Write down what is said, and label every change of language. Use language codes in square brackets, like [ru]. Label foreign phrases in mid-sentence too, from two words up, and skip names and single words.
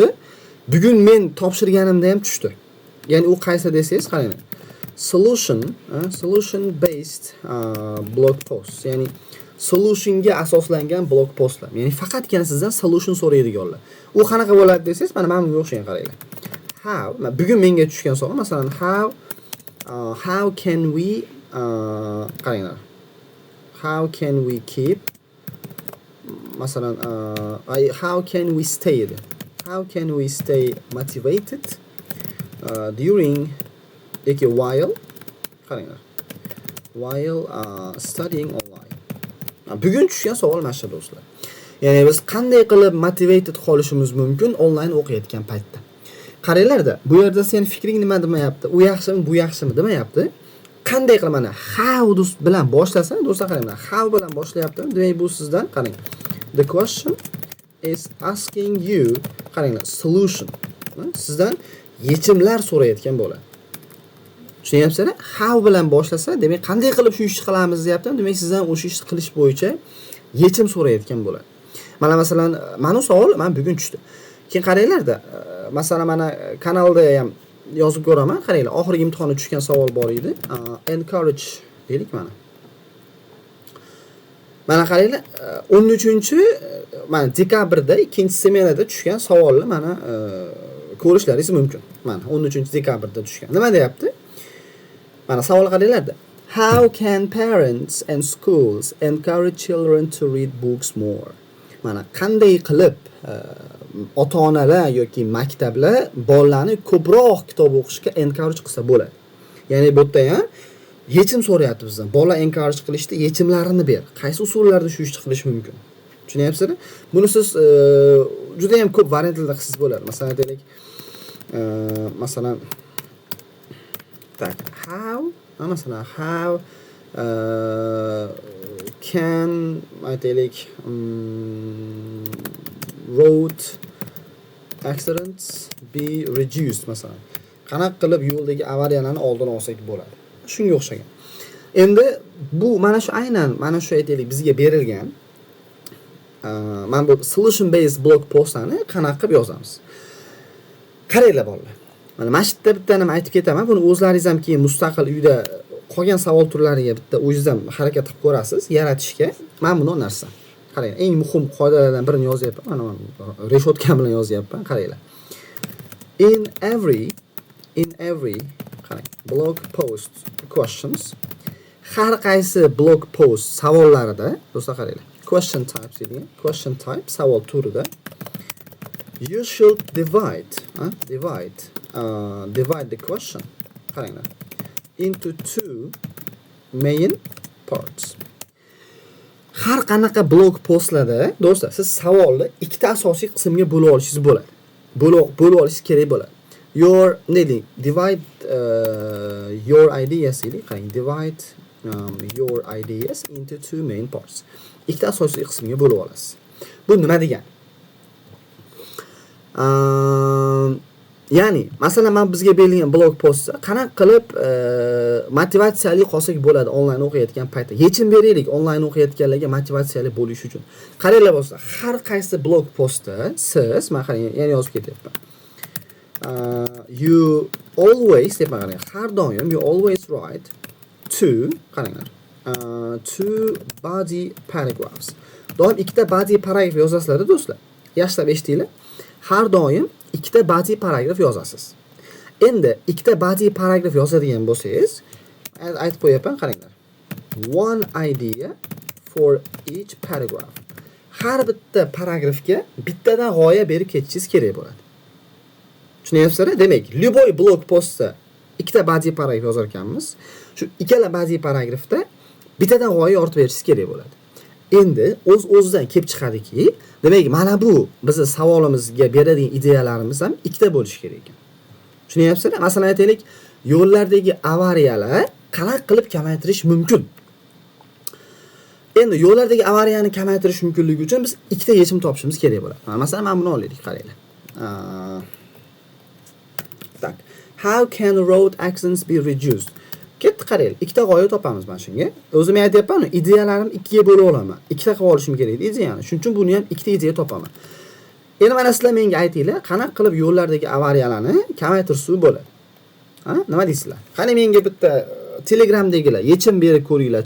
[uz] Bugun men topshirganimda ham tushdi. Ya'ni u qaysi desangiz, qarang. [en] Solution based blog post. [uz] Ya'ni solutionga asoslangan [en] blog postlar. [uz] Ya'ni faqatgina sizdan solution so'raydiganlar. U qanaqa bo'ladi desangiz, mana bunga o'xshagan qaranglar. How, bugun menga tushgan savol, masalan, [en] how can we qaranglar. How can we keep, masalan, how can we stay motivated during while studying online. [uz] Bugun tushgan savol mana shu do'stlar. Ya'ni biz qanday qilib motivated qolishimiz mumkin online o'qiyotgan paytda. Qaranglarda, bu yerda sen fikring nima demayapti? U yaxshimi, bu yaxshimi demayapti. Qanday qilib mana how bilan boshlasa, do'stlar qaranglar, how bilan boshlayapti. Demak, bu sizdan qarang. [en] The question is asking you, [uz] qaranglar, solution. Sizdan yechimlar so'rayotgan bo'ladi. Tushunyapsizlar? How bilan boshlasa, demak, qanday qilib shu ishni qilamiz deyapti. Demak, sizdan o'sha ishni qilish bo'yicha yechim so'rayotgan bo'ladi. Mana masalan, mana savol men bugun tushdi. Keyin qaranglarda, masalan, mana kanalda ham yozib ko'raman. Qaranglar, oxirgi imtihonda tushgan savol bor edi. Encourage deylik mana. Mana qaranglar, 13-mana dekabrda 2-smenada tushgan savolni mana ko'rishlaringiz mumkin. Mana 13-dekabrda tushgan. Nima deyapti? Mana savol qaranglarda. [en] How can parents and schools encourage children to read books more? [uz] Mana qanday qilib ota-onalar yoki maktablar bolalarni ko'proq kitob o'qishga encourage qilsa bo'ladi. Ya'ni bu yerda ham yechim so'rayapti bizdan. Bola encourage qilishda yechimlarini ber. Qaysi usullarda shu ishni qilish mumkin? Tushunyapsizmi? Buni siz juda ham ko'p variantlarda qilsiz bo'ladi. Masalan, aytaylik, masalan, [en] how can aytaylik road accidents be reduced masalan. [uz] Qanaqa qilib yo'ldagi avariyalarni oldini olsak bo'ladi. Shunga o'xshagan. Endi bu mana shu aynan mana shu aytaylik bizga berilgan mana bu [en] solution based blog postlarni [uz] qanaqa qilib yozamiz. Qaranglar bolalar. Mana shu yerda bitta nima aytib ketaman. Buni o'zlaringiz ham keyin mustaqil uyda qolgan savol turlariga bitta o'zingiz ham harakat qilib ko'rasiz yaratishga. Mana bunday narsa. Qarang, eng muhim qoidalardan birini yozyapman. Mana reshotka bilan yozyapman. Qaranglar. [en] In every qarang, blog post questions, [uz] har qaysi [en] blog post [uz] savollarida, do'stlar qaranglar. [en] Question types deydi. Question type [uz] savol turida [en] you should divide the question, qaranglar, into two main parts. [uz] Har qanaqa blog postlarda do'stlar siz savolni ikkita asosiy qismga bo'lib olishingiz bo'ladi. Bo'lib olishingiz kerak bo'ladi. [en] Divide your ideas divide your ideas into two main parts. [uz] Ikkita asosiy qismga bo'lib olasiz. Bu nima degani? Ya'ni, masalan, men bizga berilgan [en] blog postda [uz] qanaqa qilib motivatsiyali qolsak bo'ladi onlayn o'qiyotgan paytda. Yechim beraylik onlayn o'qiyotganlarga motivatsiyali bo'lish uchun. Qaranglar bo'lsa, har qaysi [en] blog postda [uz] siz, men qarang, yana yozib ketyapman. [en] You always [uz] deb qarang, har doim [en] you always write qaranglar. Two body paragraphs. [uz] Doim ikkita [en] body paragraf [uz] yozasizlar do'stlar. Yaxshilab eshitinglar. Har doim ikkita [en] body paragraf [uz] yozasiz. Endi ikkita [en] body paragraf [uz] yozadigan bo'lsangiz, aytib qo'yapman, qaranglar. [en] One idea for each paragraph. [uz] Har bitta paragrafga bittadan g'oya berib ketishingiz kerak bo'ladi. Tushunyapsizlar? Demak, любой [en] blog postda [uz] ikkita [en] body paragraf [uz] yozar ekanmiz. Shu ikkala [en] body paragrafda [uz] bittadan g'oya yoritib berishingiz kerak bo'ladi. Endi o'z-o'zidan kelib chiqadiki, demak, mana bu bizning savolimizga beradigan ideyalarimiz ham ikkita bo'lishi kerak ekan. Tushunyapsizlar? Masalan, aytaylik, yo'llardagi avariyalar qanaqa qilib kamaytirish mumkin? Endi yo'llardagi avariyani kamaytirish mumkinligi uchun biz ikkita yechim topishimiz kerak bo'ladi. Masalan, mana buni olaylik, qaranglar. Tak. [en] How can road accidents be reduced? [uz] Ketdi, qaranglar. Ikkita g'oya topamiz mana shunga. O'zim aytayapman, ideyalarimni ikkiga bo'lib olaman. Ikkita qilib olishim kerak edi ideyani. Shuning uchun buni ham ikkita ideya topaman. Endi mana sizlar menga aytinglar, qanaqa qilib yo'llardagi avariyalarni kamaytirsa bo'ladi? Ha? Nima deysizlar? Qani menga bitta Telegramdagilar yechim berib ko'ringlarchi.